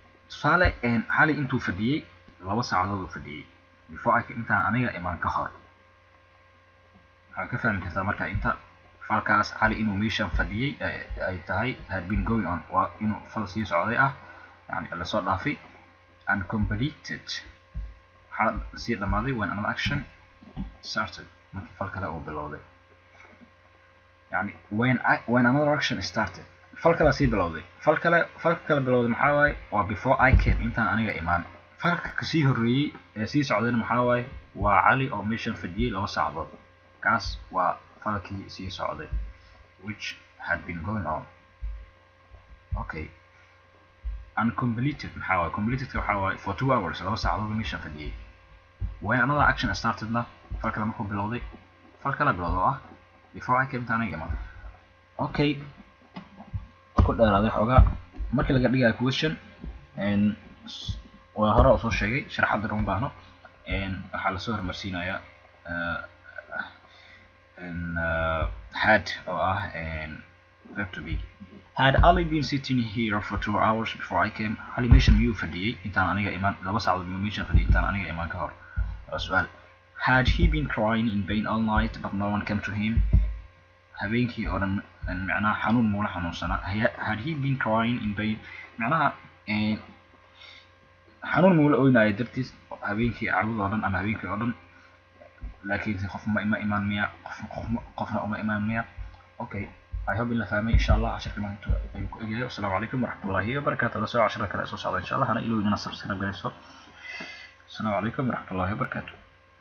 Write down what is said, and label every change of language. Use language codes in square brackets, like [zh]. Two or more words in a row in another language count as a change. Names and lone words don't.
[so] tusaale xali intuu fadhiyay 2 saacadood uu fadhiyay [en] before I came [so] intaan aniga imaan ka hor. waxaa ka fahmi kartaa marka inta falkaas Ali inuu meeshan fadhiyay ay tahay [en] had been going on [so] waa inuu fal sii socday ah yani la soo dhaafay [en] and completed [so] waxaa sii dhamaaday [en] when another action started [so] markii fal kale uu bilowday. yani [en] when another action started [so] fal kale sii bilowday. falka kale bilowday maxaa waaye waa [en] before I came [so] intaan aniga imaan. falka kasii horeeyay ee sii socdayna maxaa waaye waa Ali oo meeshan fadhiyay 2 saacadood. kaas waa falkii sii socday [en] which had been going on. [so] Okay, uncompleted maxaa waaye completed waxaa waaye [en] for 2 hours [so] 2 saacadood meesha fadhiyay. [en] when another action startedna [so] fal kale markuu bilowday fal kale bilowday ah [en] before I came [so] aniga iman. Okay, ku dheeraaday xoogaa markii laga dhigayo question waa hore u soo sheegay sharaxaad uma baahno. waxaa la soo hormarsiinayaa had oo ah [en] verb to be. Had Ali been sitting here for 2 hours before I came. [so] Ali meeshan miyuu fadhiyay intaan aniga imaan 2 saacadood miyuu meeshan fadhiyay intaan aniga imaan ka hor. su'aal. [en] Had he been crying in pain all night but no one came to him. [so] habeenkii oo dhan macnaha xanuun muula xanuunsanaa. [en] had he been crying in pain [so] macnaha xanuun muula oynaya dartiis habeenkii caawid oo dhan ama habeenkii oo dhan laakiin qof ma imaan miya qofna uma imaan miya. [en] Okay, I hope [so] in la fahmay [ar] إن شاء الله. [so] casharka maanta ayuu ku egayo. [ar] السلام عليكم ورحمة الله وبركاته. [so] la soo casharka kale soo socda [ar] إن شاء الله [so] hana ilowina subscribe garayso. [ar] السلام عليكم ورحمة الله وبركاته.